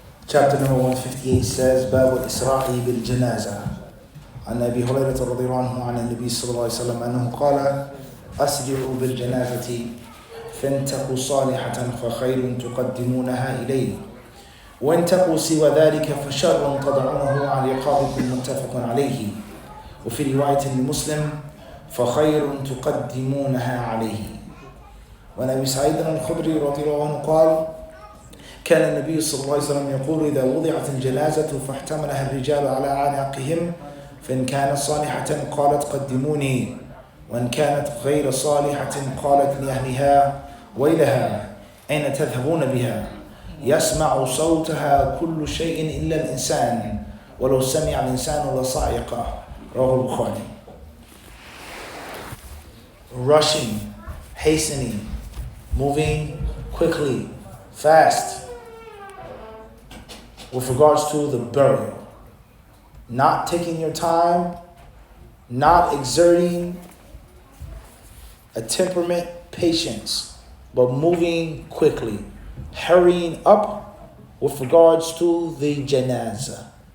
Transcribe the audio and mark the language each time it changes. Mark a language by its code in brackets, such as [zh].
[en] Chapter number 158 says, [ar] باب الإسراء بالجنازة. عن أبي هريرة رضي الله عنه عن النبي صلى الله عليه وسلم أنه قال: أسرعوا بالجنازة فانتقوا صالحة فخير تقدمونها إليه، وإن تقوا سوى ذلك فشر تضعونه عن رقابكم متفق عليه. وفي رواية لمسلم: فخير تقدمونها عليه. وعن أبي سعيد الخدري رضي الله عنه قال: كان النبي صلى الله عليه وسلم يقول: إذا وضعت الجنازة فاحتملها الرجال على أعناقهم فإن كانت صالحة قالت قدموني، وإن كانت غير صالحة قالت لأهلها: ويلها أين تذهبون بها؟ يسمع صوتها كل شيء إلا الإنسان، ولو سمع الإنسان لصاعقه. رواه البخاري. [en] Rushing, hastening, moving quickly, fast with regards to the burial. Not taking your time, not exerting a temperament, patience, but moving quickly, hurrying up with regards to the janazah.